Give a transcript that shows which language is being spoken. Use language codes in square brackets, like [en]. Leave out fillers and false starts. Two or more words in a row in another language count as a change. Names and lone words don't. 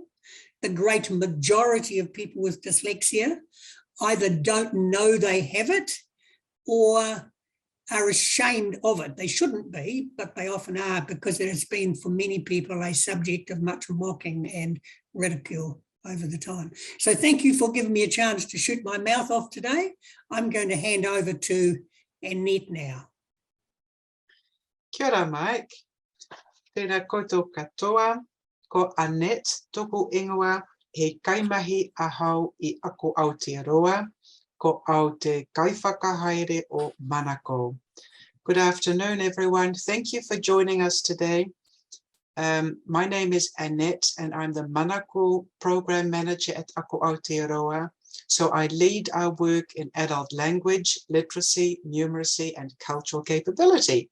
[en] The great majority of people with dyslexia either don't know they have it or are ashamed of it. They shouldn't be, but they often are, because it has been for many people a subject of much mocking and ridicule over the time. So thank you for giving me a chance to shoot my mouth off today. I'm going to hand over to Annette now. [mi] Kia ora, Mike. Tēnā koutou katoa, ko Annette, tōku ingoa, he kaimahi ahau I ako Aotearoa, ko au te kaiwhakahaere o Manako. [en] Good afternoon, everyone. Thank you for joining us today. My name is Annette, and I'm the Manako Program Manager at Ako Aotearoa. So I lead our work in adult language, literacy, numeracy, and cultural capability.